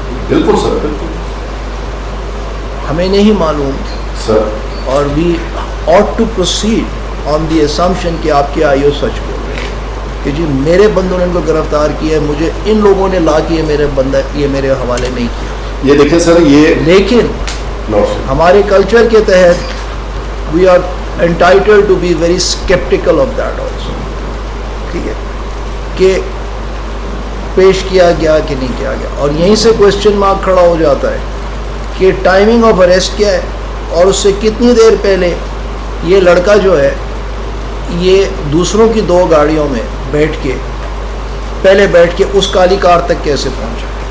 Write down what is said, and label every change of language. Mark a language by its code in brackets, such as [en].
[ur] بالکل سر بالکل, ہمیں نہیں معلوم سر, اور [en] we ought to proceed on the assumption [ur] کہ آپ کے آئیو سچ بول رہے ہیں کہ جی میرے بندوں نے ان کو گرفتار کیا ہے, مجھے ان لوگوں نے لا کے یہ میرے حوالے نہیں کیا. یہ دیکھیں سر, یہ لیکن ہمارے کلچر کے تحت [en] We are entitled to be very skeptical of that also. [ur] ٹھیک ہے کہ پیش کیا گیا کہ نہیں کیا گیا, اور یہیں سے کوشچن مارک کھڑا ہو جاتا ہے کہ ٹائمنگ آف اریسٹ کیا ہے, اور اس سے کتنی دیر پہلے یہ لڑکا جو ہے یہ دوسروں کی 2 گاڑیوں میں بیٹھ کے اس کالی کار تک کیسے پہنچا.